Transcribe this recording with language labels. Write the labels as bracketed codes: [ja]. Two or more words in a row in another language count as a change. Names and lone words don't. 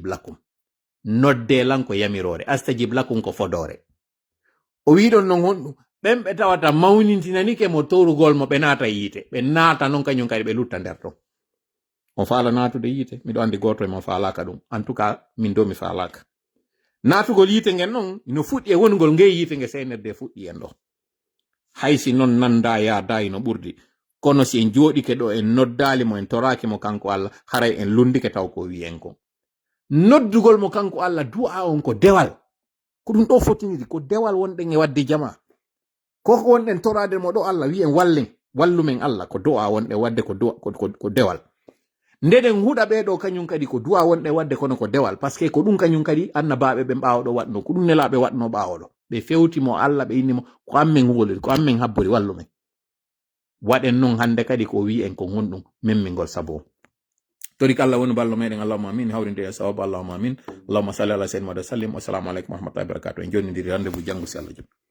[ff] lakum nodde lan ko yamirore [ar] أستجب لكم [ff] ko fodore o wiɗon non honɗum ɓen ɓe tawata mawnintinanike mo torugol mo ɓe naata yiite ɓe naata non kañum kadi ɓe lutta nder ton on faala natude yiite miɗo andi goto e mo faalaka ɗum en tout cas min do mi faalaka natugol yiite ngen non no fuɗɗi e wongol ngey yiite nge CNRD fuɗɗi en ɗo haysi non nanda yaadayi no ɓurdi kono si en jooɗike ɗo en noddali mo en toraki mo kanko Allah haray en lundike taw ko wi en ko noddugol mo kanko Allah du'a on ko dewal ko ɗum ɗo fotiniri ko dewal wonɗen e wadde jama ko wonɗen torade mo ɗo Allah wi en wallen wallumen Allah ko du'a wonɗe wadde ko dewal ndeden huɗa ɓeɗo kañum kadi ko du'a wonɗe wadde kono ko dewal par ce que ko ɗum kañum kadi annabaɓe ɓe ɓawoɗo waɗno ko ɗum nelaɓe waɗno ɓawoɗo ɓe fewtimo Allah ɓe innimo ko ammen huwoliri ko ammen habbori wallumen waɗen non hande kadi ko wi en ko gonɗum memmingol sabo torik Allah woni ballo meɗen [ar] اللهم آمين [ff] hawrinde e sawabu [ar] اللهم آمين اللهم صل على سيدنا محمد سلم والسلام عليكم و رحمة الله و بركاته [ff] en jonnidiri rendez-vous janggo si Allah joni